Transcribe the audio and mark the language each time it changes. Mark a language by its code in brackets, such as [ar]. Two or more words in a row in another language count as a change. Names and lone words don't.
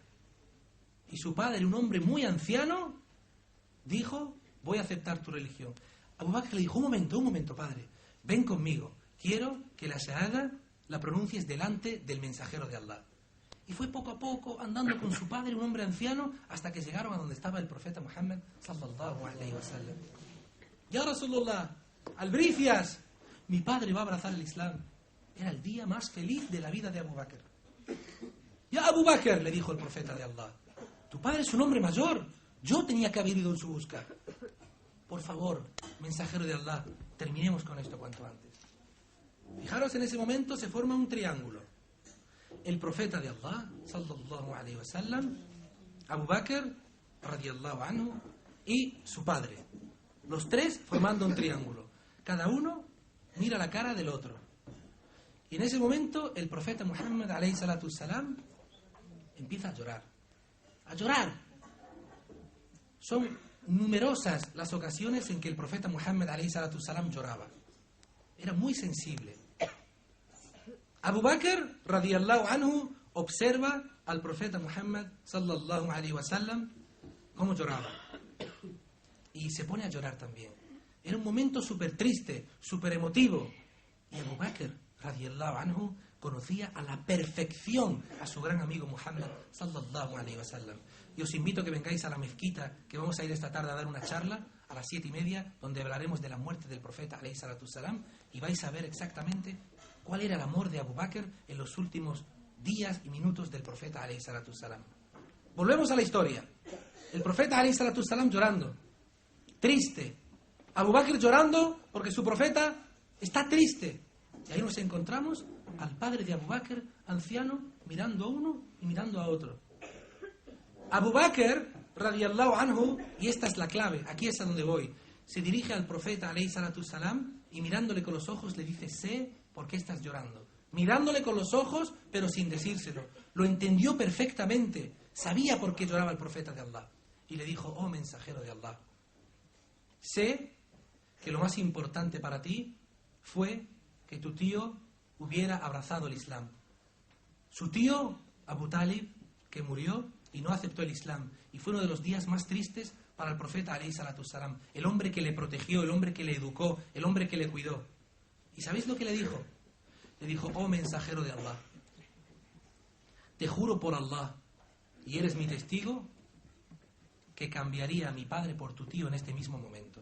[es] Y su padre, un hombre muy anciano, dijo: voy a aceptar tu religión. Abu Bakr le dijo: un momento padre, ven conmigo, quiero que la shahada la pronuncies delante del mensajero de Allah. Y fue poco a poco andando con su padre, un hombre anciano, hasta que llegaron a donde estaba el profeta Muhammad [ar] صلى الله عليه وسلم. يا رسول الله, albricias, [es] mi padre va a abrazar el Islam. Era el día más feliz de la vida de Abu Bakr. Ya Abu Bakr, le dijo el profeta de Allah, tu padre es un hombre mayor, yo tenía que haber ido en su busca. Por favor, mensajero de Allah, terminemos con esto cuanto antes. Fijaros, en ese momento se forma un triángulo. El profeta de Allah, [ar] صلى الله عليه وسلم, [es] Abu Bakr, [ar] رضي الله عنه, [es] y su padre. Los tres formando un triángulo. Cada uno mira la cara del otro. Y en ese momento el profeta Muhammad, [ar] عليه الصلاة السلام, [es] empieza a llorar. A llorar. Son numerosas las ocasiones en que el profeta Muhammad, [ar] عليه الصلاة السلام, [es] lloraba. Era muy sensible. [ar] Abu Bakr, رضي الله عنه, [es] observa al profeta Muhammad, [ar] صلى الله عليه وسلم, [es] cómo lloraba. Y se pone a llorar también. Era un momento súper triste, súper emotivo. [ar] Y Abu Bakr, رضي الله عنه, [es] conocía a la perfección a su gran amigo Muhammad, [ar] صلى الله عليه وسلم. [es] Y os invito a que vengáis a la mezquita, que vamos a ir esta tarde a dar una charla a las 7:30, donde hablaremos de la muerte del profeta, [ar] عليه الصلاة السلام, [es] y vais a ver exactamente cuál era el amor de Abu Bakr en los últimos días y minutos del profeta, [ar] عليه الصلاة السلام. [es] Volvemos a la historia. El profeta, [ar] عليه الصلاة السلام, [es] llorando, triste. Abu Bakr llorando porque su profeta está triste. Y ahí nos encontramos al padre de Abu Bakr, anciano, mirando a uno y mirando a otro. [ar] Abu Bakr, رضي الله عنه, [es] y esta es la clave, aquí es a donde voy, se dirige al profeta, [ar] عليه الصلاة السلام, [es] y mirándole con los ojos le dice: sé por qué estás llorando. Mirándole con los ojos, pero sin decírselo. Lo entendió perfectamente. Sabía por qué lloraba el profeta de Allah. Y le dijo: oh mensajero de Allah, sé que lo más importante para ti fue que tu tío hubiera abrazado el Islam. Su tío, Abu Talib, que murió y no aceptó el Islam. Y fue uno de los días más tristes para el profeta, [ar] عليه الصلاة السلام. [es] El hombre que le protegió, el hombre que le educó, el hombre que le cuidó. ¿Y sabéis lo que le dijo? Le dijo: oh mensajero de Allah, te juro por Allah, y eres mi testigo, que cambiaría a mi padre por tu tío en este mismo momento.